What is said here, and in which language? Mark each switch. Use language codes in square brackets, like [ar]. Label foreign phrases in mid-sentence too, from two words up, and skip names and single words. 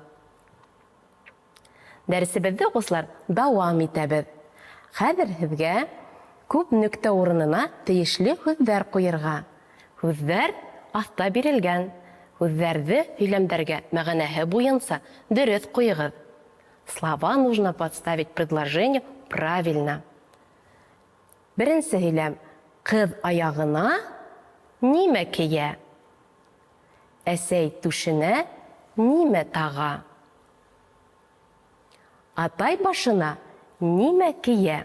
[ba] Дәресебеҙҙе, уҡыусылар, дауам итәбеҙ. Хәҙер һеҙгә күп нөктә урынына тейешле һүҙҙәр ҡуйырға. Һүҙҙәр аҫта бирелгән. Һүҙҙәрҙе һөйләмдәргә мәғәнәһе буйынса дөрөҫ ҡуйығыҙ. [ru] Слова нужно подставить предложению правильно. [ba] Беренсе һөйләм. Ҡыҙ аяғына нимә кейә? Әсәй түшенә нимә таға? Атай башына нимә кейә?